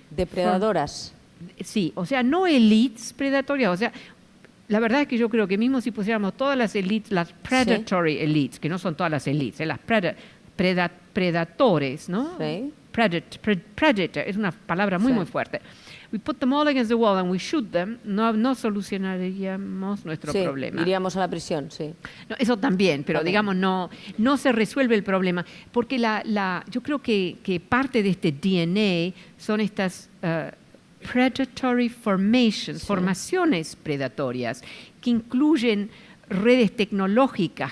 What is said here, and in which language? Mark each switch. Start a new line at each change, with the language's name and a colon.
Spanish: Depredadoras. Sí, o sea, no elites predatorias, o sea, la verdad es que yo creo que mismo si pusiéramos todas las elites, las
English: predatory elites,
Spanish: que no son todas las elites, las predatores, ¿no? Sí. Predator, es una palabra muy, Sí. muy fuerte.
English: We put them all against the wall and we shoot them,
Spanish: no solucionaríamos nuestro Sí, problema. iríamos a la prisión, sí. No, eso también, pero También. digamos no se resuelve el problema, porque yo creo que parte de este DNA son estas
English: predatory formations,
Spanish: Sí. formaciones predatorias, que incluyen redes tecnológicas,